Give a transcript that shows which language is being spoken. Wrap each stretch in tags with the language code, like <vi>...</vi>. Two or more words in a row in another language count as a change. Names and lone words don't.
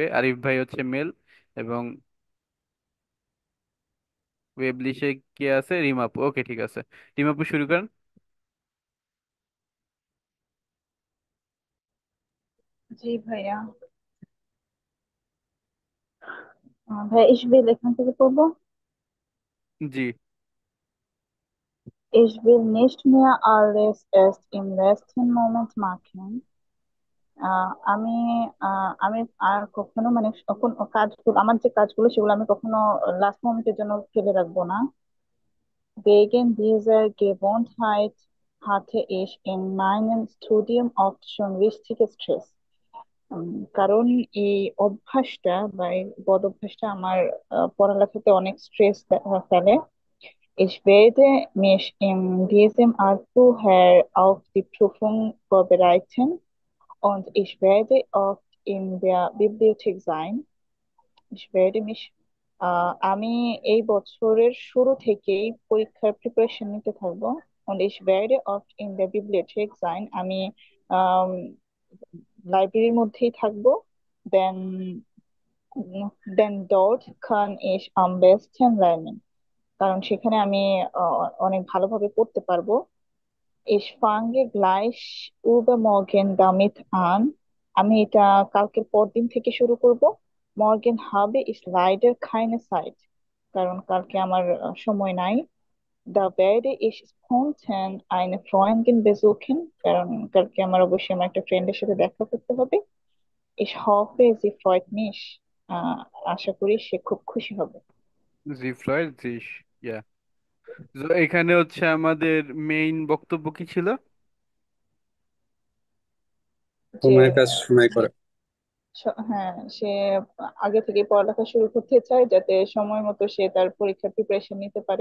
<bn>আরিফ ভাই হচ্ছে মেল, এবং ওয়েব লিস্টে কে আছে? রিমাপু। ওকে, ঠিক আছে, রিমাপু শুরু করেন। জি ভাইয়া। ভাইয়া ইসবিল এখান থেকে পড়বো। জি।</bn> <de>Ich will nicht mehr alles erst im letzten Moment machen.</de> <bn>আমি আমি আর কখনো মানে কখন কাজগুলো আমার যে কাজগুলো সেগুলো আমি কখনো</bn> <en>last moment</en> <bn>জন্য ফেলে রাখবো না।</bn> <de>Wegen dieser Gewohnheit hatte ich in meinem Studium oft schon richtige Stress.</de> <bn>কারণ এই অভ্যাসটা বা এই বদ অভ্যাসটা আমার পড়ালেখাতে অনেক স্ট্রেস ফেলে।</bn> <de>Ich werde mich in diesem Jahr vorher auf die Prüfung vorbereiten und ich werde oft in der Bibliothek sein. Ich werde mich</de> <bn>আমি এই বছরের শুরু থেকেই পরীক্ষার প্রিপারেশন নিতে থাকবো।</bn> <de>und ich werde oft in der Bibliothek sein.</de> <bn>আমি লাইব্রেরির মধ্যেই থাকবো।</bn> <de>then dort kann ich am besten lernen.</de> <bn>কারণ সেখানে আমি অনেক ভালোভাবে পড়তে পারবো।</bn> <de>Ich fange gleich übermorgen damit an.</de> <bn>আমি এটা কালকের পরদিন থেকে শুরু করব।</bn> <de>Morgen habe ich leider keine Zeit.</de> <bn>কারণ কালকে আমার সময় নাই।</bn> <de>Da werde ich spontan eine Freundin besuchen.</de> <bn>কারণ কালকে আমার অবশ্যই আমার একটা ফ্রেন্ডের সাথে দেখা করতে হবে।</bn> <de>Ich hoffe, sie freut mich.</de> <bn>আহ, আশা করি সে খুব খুশি হবে। জি ফ্লয়েড জিস। ইয়া। তো এখানে হচ্ছে আমাদের মেইন বক্তব্য কি ছিল? যে সময়ের কাজ সময় করে। হ্যাঁ, সে আগে থেকে পড়ালেখা শুরু করতে চায় যাতে সময় মতো সে তার পরীক্ষার প্রিপারেশন নিতে পারে।</bn>